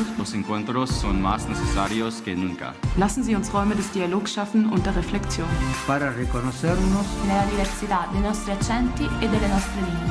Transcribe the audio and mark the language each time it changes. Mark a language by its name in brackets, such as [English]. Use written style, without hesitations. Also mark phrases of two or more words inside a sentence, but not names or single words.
[Spanish] los encuentros son más necesarios que nunca. [German] Lassen Sie uns Räume des Dialogs schaffen und der Reflexion. [Spanish] Para reconocernos [Italian] nella diversità dei nostri accenti e delle nostre lingue,